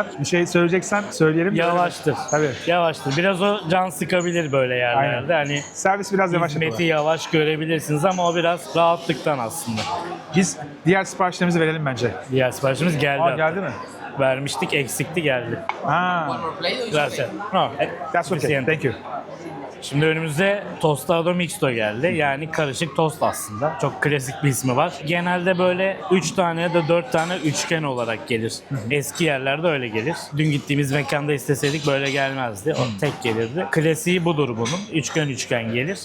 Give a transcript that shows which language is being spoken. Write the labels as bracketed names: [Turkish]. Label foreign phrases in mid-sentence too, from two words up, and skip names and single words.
[Turkish] Bir şey söyleyeceksen söyleyelim. Yavaştır. Tabii. Yavaştır. Biraz o can sıkabilir böyle yerlerde. Hani Servis biraz yavaş hizmeti yapıyorlar. yavaş görebilirsiniz ama o biraz rahatlıktan aslında. Biz diğer siparişlerimizi verelim bence. Diğer siparişimiz geldi. Aa, hatta. geldi mi? Vermiştik, eksikti, geldi. Ha, [Spanish] Gracias. No, [English] that's okay. [Spanish] suficiente. [English] Thank you. [Turkish] Şimdi önümüzde [Spanish] Tostado Mixto [Turkish] geldi. Yani karışık tost aslında. Çok klasik bir ismi var. Genelde böyle 3 tane ya da 4 tane üçgen olarak gelir. Eski yerlerde öyle gelir. Dün gittiğimiz mekanda isteseydik böyle gelmezdi. O tek gelirdi. Klasiği budur bunun. Üçgen üçgen gelir.